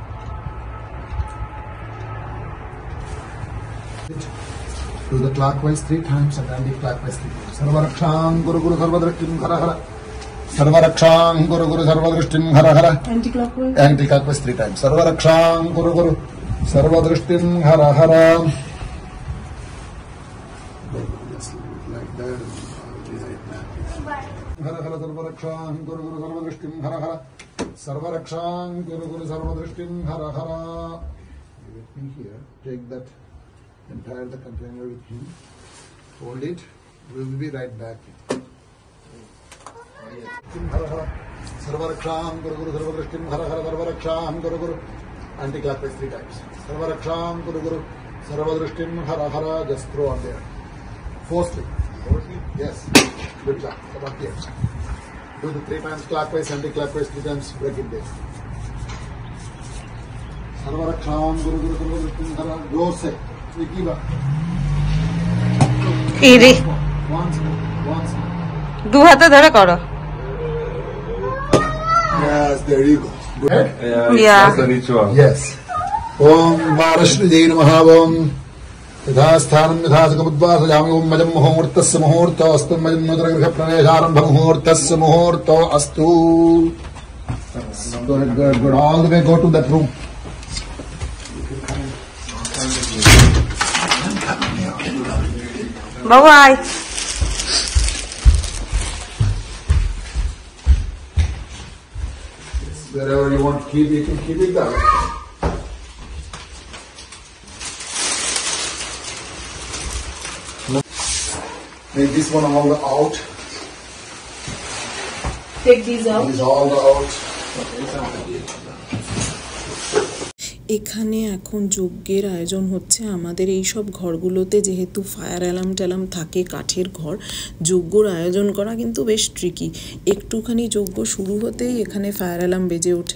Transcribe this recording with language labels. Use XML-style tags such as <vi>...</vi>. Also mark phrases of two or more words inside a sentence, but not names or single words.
<en>Do the clockwise 3 times and anti-clockwise 3 times.</en> <sa>सर्वरक्षां गुरु गुरु सर्वदृष्टिं हर हर। सर्वरक्षां गुरु गुरु सर्वदृष्टिं हर हर.</sa> <en>Anti-clockwise 3 times.</en> <sa>सर्वरक्षां गुरु गुरु सर्वदृष्टिं हर हर.</sa> <en>Like that.</en> <sa>हर हर सर्वरक्षां गुरु गुरु सर्वदृष्टिं हर हर सर्वरक्षां गुरु गुरु सर्वदृष्टिं हर हर।</sa> <en>With me here, take that entire the container with you, hold it, we will be right back.</en> <sa>हर हर सर्वरक्षां गुरु गुरु सर्वदृष्टिं हर हर सर्वरक्षां गुरु गुरु</sa> <en>anti-clockwise 3 times.</en> <sa>सर्वरक्षां गुरु गुरु सर्वदृष्टिं हर हर.</sa> <en>Just throw on there forcefully. Yes, good job. Come up here. Do the 3 times clockwise, anti-clockwise 3 times. Break it there.</en> <sa>सर्वरक्षं गुरु गुरु गुरु गुरु.</sa> <en>Go say. Nikiba. Iri. Once more.</en> <bn>দু হাতে ধরে করো।</bn> <en>Yes, there you go. Good. Yeah. That's the ritual. Yes.</en> <sa>ओम् वरश्री नमः ओम्. यथा स्थानं यथा सुखमुद्वासयामि। ओं मजं मुहूर्तस्य मुहूर्तो अस्तु। मजं नूतनगृह प्रवेशारम्भ मुहूर्तस्य मुहूर्तो अस्तु।</sa> <en>Good. All the way go to that room. Bye-bye. Wherever you want to keep, you can keep it there. Make this one all the out. Take these out. This all the out.</en> <bn>এখানে এখন যজ্ঞের আয়োজন হচ্ছে। আমাদের এই সব ঘরগুলোতে যেহেতু</bn> <en>fire alarm</en> <bn>থাকে, কাঠের ঘর, যজ্ঞর আয়োজন করা কিন্তু বেশ ট্রিকি। একটুখানি যজ্ঞ শুরু হতেই এখানে</bn> <en>fire alarm</en> <bn>বেজে ওঠে।</bn>